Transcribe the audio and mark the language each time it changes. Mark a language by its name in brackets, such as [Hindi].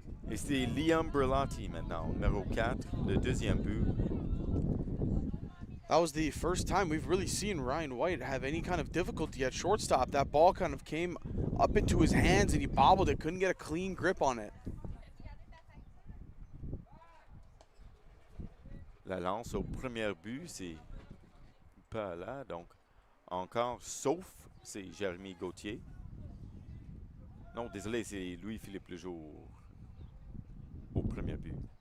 [French] Et c'est Liam Berlanti maintenant, numéro 4, le deuxième but. [English] That was the first time we've really seen Ryan White have any kind of difficulty at shortstop. That ball kind of came up into his hands and he bobbled it, couldn't get a clean grip on it. [French] La lance au premier but, c'est pas là, donc encore, sauf c'est Jérémy Gauthier. Non, désolé, c'est Louis-Philippe Lejour au premier but.